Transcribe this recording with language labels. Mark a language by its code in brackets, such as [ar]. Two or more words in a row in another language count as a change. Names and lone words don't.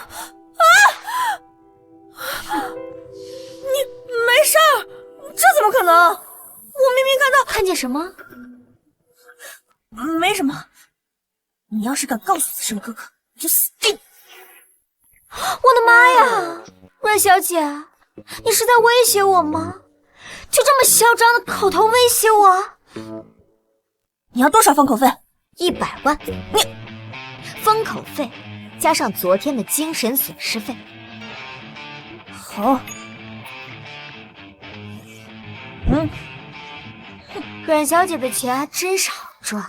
[zh] 你沒事兒？這怎麼可能？我明明看見什麼？沒什麼。你要是敢告訴子勝哥哥，你就死定！我的媽呀，阮小姐，你是在威脅我嗎？就這麼囂張的口頭威脅我？你要多少封口費？100萬。你封口費加上昨天的精神損失費。好。阮小姐的錢還真是好賺。